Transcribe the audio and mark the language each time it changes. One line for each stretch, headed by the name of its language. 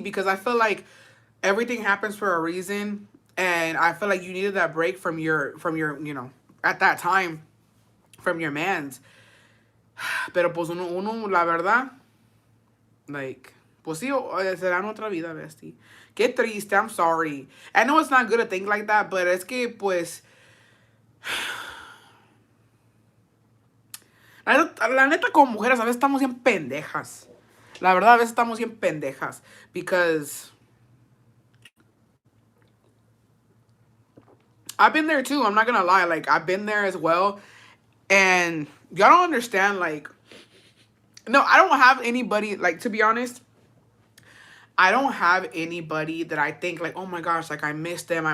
English: Because I feel like everything happens for a reason. And I feel like you needed that break from your, you know, at that time, from your mans.
Spanish: Pero pues uno, la verdad, like, pues sí, será en otra vida, bestie. Qué triste,
English: I'm sorry. I know it's not good to think like that,
Spanish: but es que, pues, la neta, como mujeres, a veces estamos bien pendejas. La verdad, a veces estamos bien pendejas.
English: Because I've been there too, I'm not gonna lie. Like, I've been there as well. And y'all don't understand, like, no, I don't have anybody, like, to be honest, I don't have anybody that I think, like, oh my gosh, like, I miss them.